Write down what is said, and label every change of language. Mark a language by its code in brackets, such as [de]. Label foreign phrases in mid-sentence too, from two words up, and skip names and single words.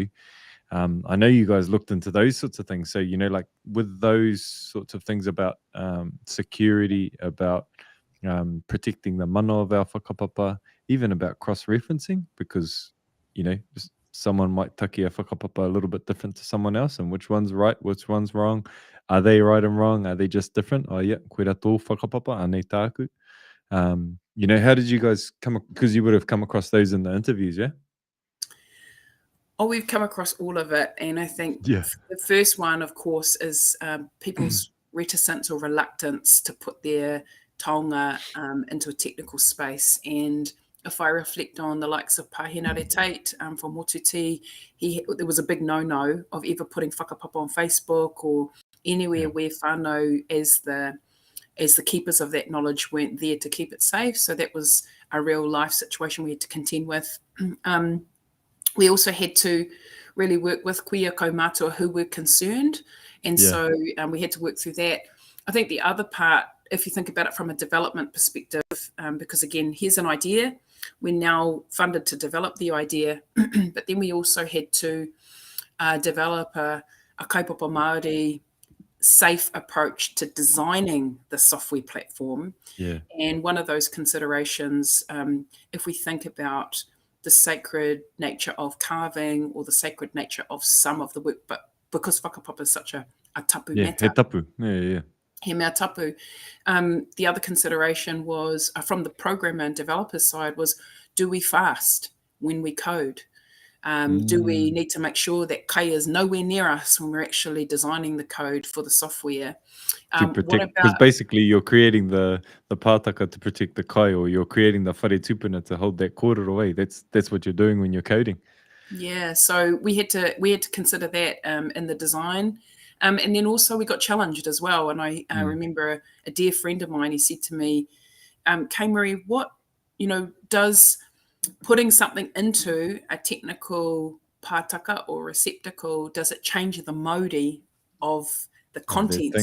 [en] I know you guys looked into those sorts of things. So, like with those sorts of things about security, about protecting the mana of our whakapapa, even about cross-referencing, because, someone might taki a whakapapa a little bit different to someone else, and which one's right, which one's wrong. Are they right and wrong? Are they just different? Oh, yeah, [mi] koe rā tō whakapapa, anei tāku. [en] How did you guys because you would have come across those in the interviews, yeah? Oh, we've come across all of it. And I think the first one, of course, is people's reticence or reluctance to put their taonga into a technical space. And if I reflect on the likes of Pāhenare Tate from Motuti, there was a big no-no of ever putting whakapapa on Facebook or anywhere where whānau as the keepers of that knowledge weren't there to keep it safe. So that was a real life situation we had to contend with. We also had to really work with [mi] kuia kaumātua [en] who were concerned. And so we had to work through that. I think the other part, if you think about it from a development perspective, because again, here's an idea. We're now funded to develop the idea, but then we also had to develop a [mi] kaupapa Māori [en] safe approach to designing the software platform. And one of those considerations, if we think about the sacred nature of carving or the sacred nature of some of the work, but because whakapapa is such a tapu meta. [mi] He tapu. He mea tapu. [en] The other consideration was, from the programmer and developer side, was, do we fast when we code? Do we need to make sure that Kaye is nowhere near us when we're actually designing the code for the software? Because basically you're creating the pātaka to protect the kai, or you're creating the [mi] whare tupuna [en] to hold that kōrero away. That's what you're doing when you're coding. Yeah, so we had to consider that in the design. And then also we got challenged as well. And I remember a dear friend of mine, he said to me, Kaye-Maree, what does putting something into a technical pātaka or receptacle, does it change the mode of the contents?